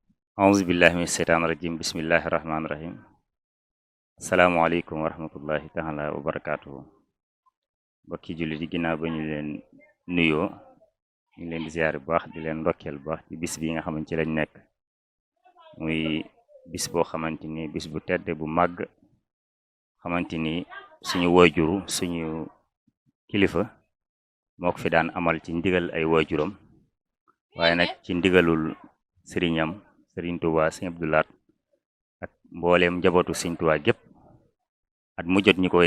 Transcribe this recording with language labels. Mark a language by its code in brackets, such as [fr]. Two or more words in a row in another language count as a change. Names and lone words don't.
[ar] أعوذ بالله من الشيطان الرجيم بسم الله الرحمن الرحيم السلام عليكم ورحمة الله تعالى وبركاته [wo] bokki julli di ginnaaw ba ñu leen nuyoo ñu leen di ziar bu baax di leen ndokkeel bu baax ci bis bi nga xamante ci lañ nekk muy bis boo xamante ni bis bu tedd bu màgg xamante ni suñu waajuru suñu kilifa moo ko fi daan amal ci ndigal ay waajuram waaye nag ci ndigalul sëriñam sëriñ Tuubaa sëriñ Abdou Lahad ak mbooleem njabootu sëriñ Tuubaa gépp at mu jot ñi koy